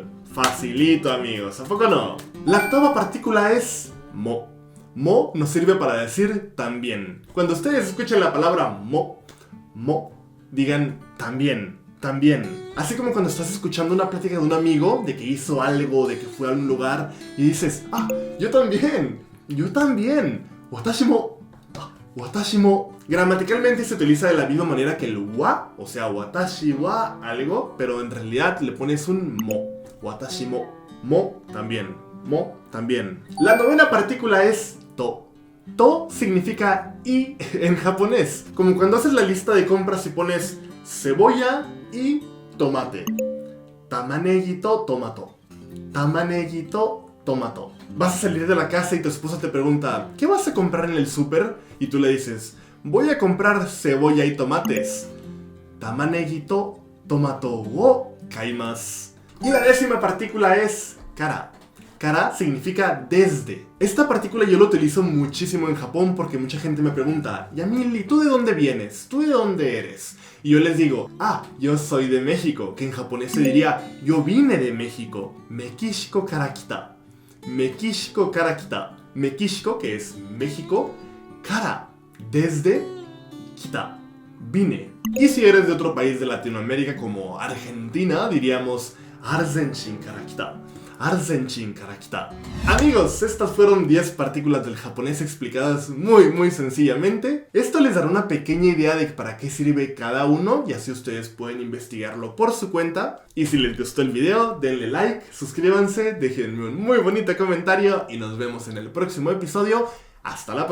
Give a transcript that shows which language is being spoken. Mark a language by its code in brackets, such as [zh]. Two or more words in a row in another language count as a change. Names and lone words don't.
[es] Facilito, amigos, ¿a poco no? La octava partícula es mo. Mo nos sirve para decir también. Cuando ustedes escuchen la palabra mo, digan también, también. Así como cuando estás escuchando una plática de un amigo, de que hizo algo, de que fue a un lugar, y dices, yo también. [ja] 私も。私も. [es] Gramaticalmente se utiliza de la misma manera que el wa, o sea, [ja] 私は [es] algo, pero en realidad le pones un mo. [ja] 私も. [es] Mo también. Mo también. La novena partícula es to. To significa y en japonés. Como cuando haces la lista de compras y pones cebolla y tomate. [ja] 玉ねぎとトマト。玉ねぎとトマト. [es] Vas a salir de la casa y tu esposa te pregunta, ¿qué vas a comprar en el súper? Y tú le dices, voy a comprar cebolla y tomates. [ja] 玉ねぎとトマトを買います. [es] Y la décima partícula es kara. Kara significa desde. Esta partícula yo la utilizo muchísimo en Japón porque mucha gente me pregunta, Yamil, ¿y tú de dónde vienes? ¿Tú de dónde eres? Y yo les digo, yo soy de México, que en japonés se diría, yo vine de México. [ja] メキシコから来た。メキシコから来た. [es] Mekishiko, que es México, kara, desde, kita, vine. Y si eres de otro país de Latinoamérica como Argentina, diríamos, [ja] アルゼンチンから来た. アルゼンチンから来た. [es] Amigos, estas fueron 10 partículas del japonés explicadas muy sencillamente. Esto les dará una pequeña idea de para qué sirve cada uno y así ustedes pueden investigarlo por su cuenta. Y si les gustó el video, denle like, suscríbanse, déjenme un muy bonito comentario y nos vemos en el próximo episodio.